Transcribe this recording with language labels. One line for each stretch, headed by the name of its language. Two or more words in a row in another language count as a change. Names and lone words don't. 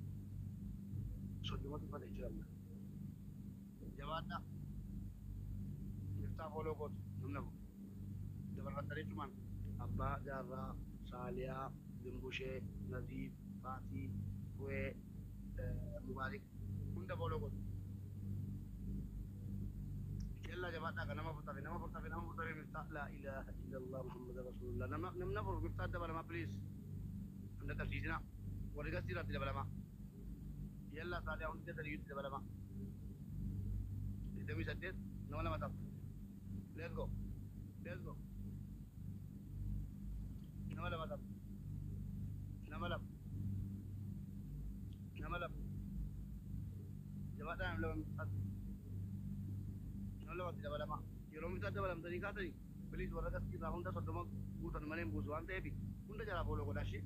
Oromo: Soddomatu uffata jechuudha. Jabaadhaa miftaa fooloo gootu namna kun dabarfatanii cumaan abbaa jaarraa saaliyaa dimbushee naziif faatii bu'ee mubaarik hunda fooloo gootu. Yalla jabaadhaa kan nama furtafe miftaa
Arabic: لا إله إلا الله محمد رسول الله
Oromo: namna furu miftaa dabalamaa please hunda qabsiisina warri gastiiraatti dabalamaa. Yalla saaliyaa hundi sadiyuutti dabalamaa. 28 nama lama ta'a.
English: Let's go.
Oromo: Nama lama ta'a. Nama lama. Jabaadhaa nama lama miftaatti. Nama lamatti dabalamaa. Yeroo miftaa dabalamtanii kaatanii please warra gastiirraa hunda soddoma guutan malee hin buusu waan ta'eef hunda jalaa fooloo godhaashee.